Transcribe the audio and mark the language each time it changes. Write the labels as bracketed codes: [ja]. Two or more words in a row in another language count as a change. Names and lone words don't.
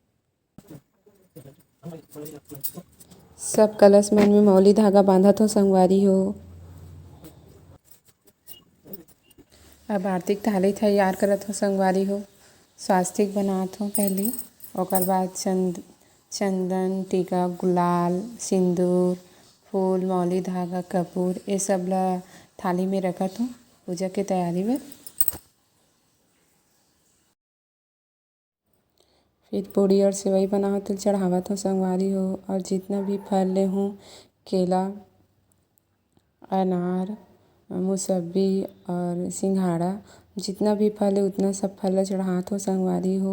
[hne] सब कलश मन में मौली धागा बांधत हो संगवारी हो। अब आरती के थाली तैयार करत हो संगवारी हो। स्वास्तिक बनात हो पहले ओकर बाद चंदन टीका गुलाल सिंदूर फूल मौली धागा कपूर ये सब ला थाली में रखत हूँ पूजा के तैयारी में। फिर पूड़ी और सेवई बनाओ तो चढ़ावत हो संगवारी हो और जितना भी फल ले हूँ केला अनार मौसम्बी और सिंघाड़ा जितना भी फल है उतना सब फल ला चढ़ात हो संगवारी हो।